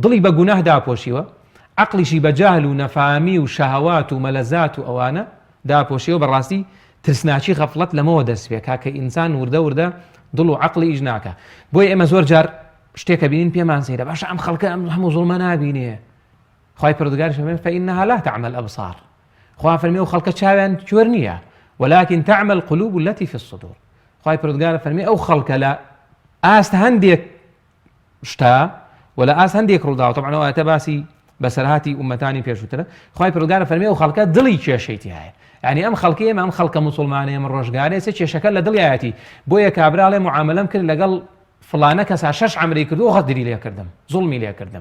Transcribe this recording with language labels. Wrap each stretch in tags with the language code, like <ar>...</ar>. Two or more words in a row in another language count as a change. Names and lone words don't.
<ckb>دڵی بە گوناه داپۆشیوە، عقلیشی بە جاهل و نەفامی و شەهەوات و مەلەزات و ئەوانە داپۆشیەوە بەڕاستی ترسناچی غەفڵەت لەمەوە دەست پێ کاکە ئینسان وردە دڵ و عقلی ئیش ناکە. بۆی ئێمە زۆر جار شتێکە بینین پێمان سەیرە باشە ئەم خەڵکە ئەم هەموو زوڵمە نابینێ. خوای پەروەردگار فەرمێ</ckb> <ar>فإنها لا تعمى الأبصار.</ar> <ckb>خوا فەرمێ و خەڵکە چاویان کوێر نییە</ckb> <ar>ولكن تعمى القلوب التي في الصدور.</ar> <ckb>خوای پەروەردگار فەرمێ ئەو خەڵکە لە ئاست هەندێک شتا ولا ئاست هەندێک ڕوودا طبعا ئەو ئاەتە باسی بەسەرهاتی ئومەتانی پێشووترە. خوای پەروەردگار فەرمێ ئەو خەڵکە دڵی کێشەیەتی هەیە. یعنی ئەم خەڵکی ئێمە ئەم خەڵکە موسڵمانە ئێمە ڕۆژگارێ سێ کێشەکە لە دڵیایەتی بۆیە کابراڵێ معاملەم کرد لەگەڵ فڵانە کەسا 6 عەمری کردو غەدری لێ کردم زوڵمی لێ کردم.</ckb>